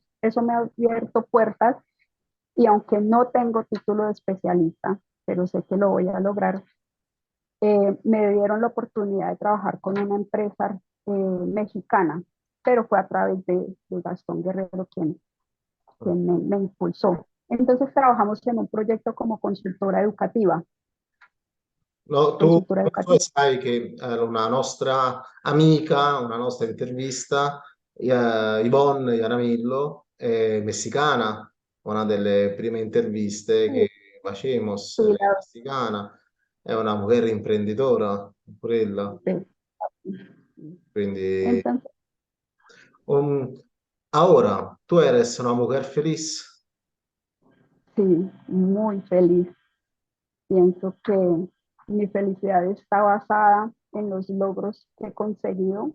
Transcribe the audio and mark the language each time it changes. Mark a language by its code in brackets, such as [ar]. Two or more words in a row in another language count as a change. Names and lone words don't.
[es] Eso me ha abierto puertas y aunque no tengo título de especialista, pero sé que lo voy a lograr, me dieron la oportunidad de trabajar con una empresa mexicana, pero fue a través de Gastón Guerrero quien me impulsó. Entonces trabajamos en un proyecto como No, consultora [it] tu educativa. sai che una nostra amica, una nostra intervista, Yvonne Jaramillo, è messicana, una delle prime interviste [es] Sí, [it] che facemos, [es] sí, [it] lei è messicana, è una mujer imprenditora, pure ella, [es] sí. [it] quindi [es] Entonces, um, ahora, tú eres una mujer feliz. sí, muy feliz. Pienso que mi felicidad está basada en los logros que he conseguido.